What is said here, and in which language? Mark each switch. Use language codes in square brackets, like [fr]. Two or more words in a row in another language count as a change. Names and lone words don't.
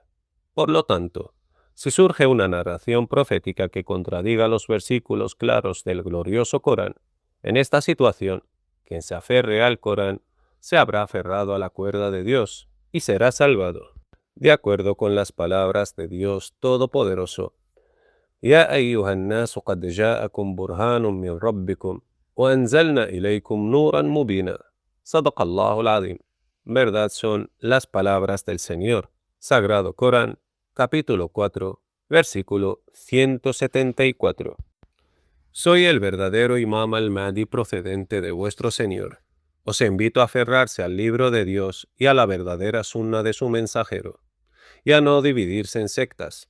[es] Por lo tanto, si surge una narración profética que contradiga los versículos claros del glorioso Corán, en esta situación, quien se aferre al Corán se habrá aferrado a la cuerda de Dios y será salvado. De acuerdo con las palabras de Dios Todopoderoso: [ar] «يا أيها الناس قد جاءكم برهان من ربكم وأنزلنا إليكم نورا مبينا». صدق الله العظيم. [es] Verdad son las palabras del Señor. Sagrado Corán, capítulo 4, versículo 174. Soy el verdadero Imam al-Mahdi procedente de vuestro Señor. Os invito a aferrarse al libro de Dios y a la verdadera sunna de su mensajero, y a no dividirse en sectas.